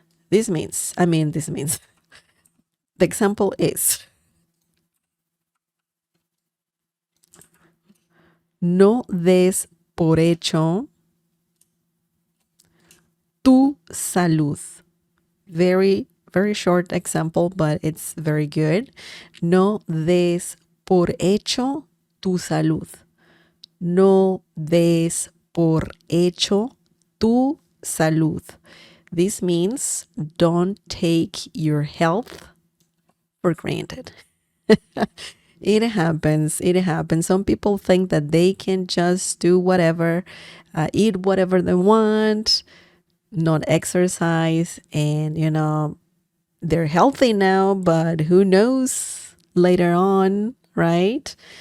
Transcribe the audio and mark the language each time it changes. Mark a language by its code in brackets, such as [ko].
[en] This means, the example is, [es] no des por hecho tu salud. [en] Very, very short example, but it's very good. [es] No des por hecho tu salud. No des por hecho tu salud. [en] This means don't take your health for granted. It happens. Some people think that they can just do whatever, eat whatever they want, not exercise, and they're healthy now, but who knows later on, right?